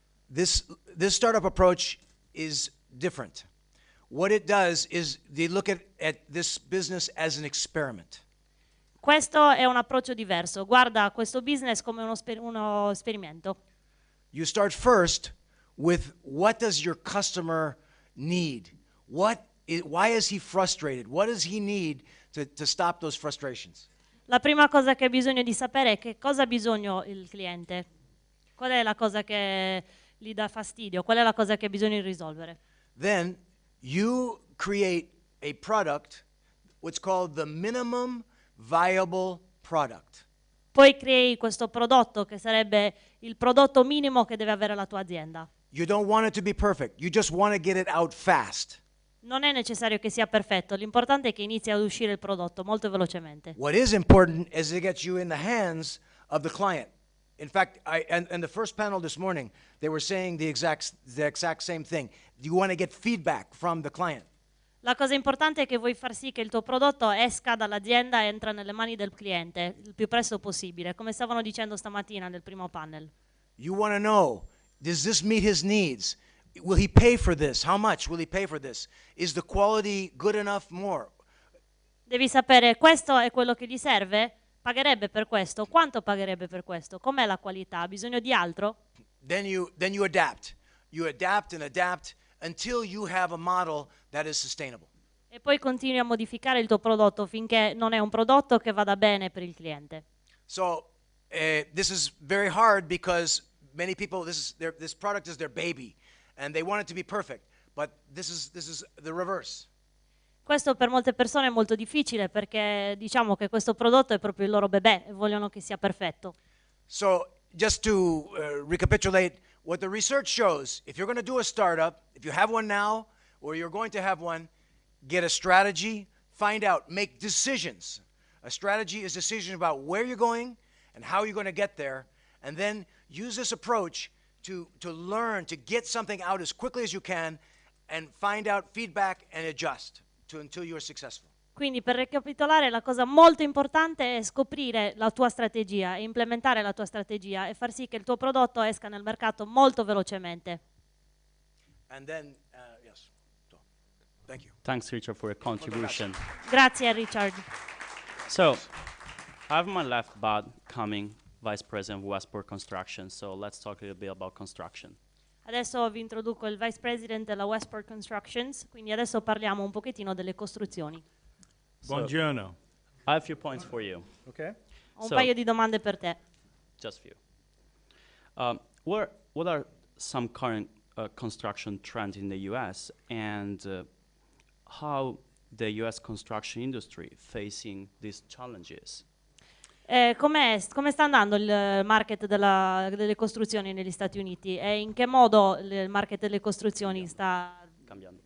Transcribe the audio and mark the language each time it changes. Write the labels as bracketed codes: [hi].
[en] This startup approach is different. What it does is they look at this business as an experiment. [it] Questo è un approccio diverso, guarda questo business come uno esperimento. [en] You start first with what does your customer need? Why is he frustrated? What does he need to stop those frustrations? [it] La prima cosa che hai bisogno di sapere è che cosa ha bisogno il cliente. Qual è la cosa che gli dà fastidio? Qual è la cosa che ha bisogno di risolvere? [en] Then you create a product, what's called the minimum viable product. [it] Poi crei questo prodotto che sarebbe il prodotto minimo che deve avere la tua azienda. [en] You don't want it to be perfect. You just want to get it out fast. [it] Non è necessario che sia perfetto, l'importante è che inizi ad uscire il prodotto molto velocemente. [en] What is important is to get you in the hands of the client. In fact, and the first panel this morning, they were saying the exact same thing. You want to get feedback from the client. [it] La cosa importante è che vuoi far sì che il tuo prodotto esca dall'azienda e entra nelle mani del cliente il più presto possibile, come stavano dicendo stamattina nel primo panel. [en] You want to know, does this meet his needs? Will he pay for this? How much will he pay for this? Is the quality good enough? More? [it] Devi sapere questo è quello che gli serve? Pagherebbe per questo? Quanto pagherebbe per questo? Com'è la qualità? Ha bisogno di altro? [en] Then you adapt. you adapt and adapt until you have a model that is sustainable. [it] E poi continui a modificare il tuo prodotto finché non è un prodotto che vada bene per il cliente. [en] So this is very hard because many people, this product is their baby, and they want it to be perfect. But this is the reverse. [it] Questo per molte persone è molto difficile perché diciamo che questo prodotto è proprio il loro bebè e vogliono che sia perfetto. [en] So just to recapitulate what the research shows, if you're going to do a startup, if you have one now or you're going to have one, get a strategy, find out, make decisions. A strategy is decision about where you're going and how you're going to get there, and then use this approach to learn, to get something out as quickly as you can and find out feedback and adjust until you're successful. [it] Quindi per ricapitolare la cosa molto importante è scoprire la tua strategia e implementare la tua strategia e far sì che il tuo prodotto esca nel mercato molto velocemente. [en] And then, yes, so, thank you. Thanks, Richard, for your contribution. [it] Grazie Richard. [en] So, I have my left bud coming, Vice President of Westport Construction. So let's talk a little bit about construction. [it] Adesso vi introduco il Vice President della Westport Constructions, quindi adesso parliamo un pochettino delle costruzioni. Buongiorno. [en] I have a few points for you. Okay. [it] Ho un [en] So- [it] paio di domande per te. [en] Just few. What are some current construction trends in the U.S. and how the U.S. construction industry facing these challenges? [it] Come sta andando il market delle costruzioni negli Stati Uniti e in che modo il market delle costruzioni sta cambiando?